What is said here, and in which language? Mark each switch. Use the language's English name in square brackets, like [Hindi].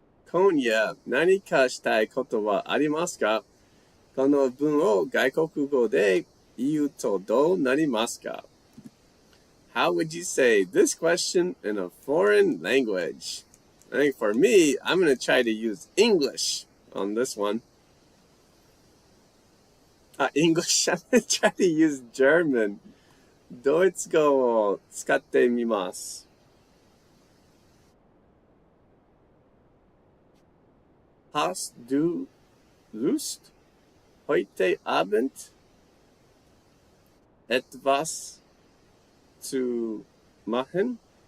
[Japanese] 今夜何かしたいことはありますか？この文を外国語で言うとどうなりますか？ [English] How would you say this question in a foreign language? I think for me, I'm going to try to use English on this one. English, I'm going to try to use German. [Japanese] ドイツ語を使ってみます。 [German] Hast du Lust, heute Abend etwas zu machen?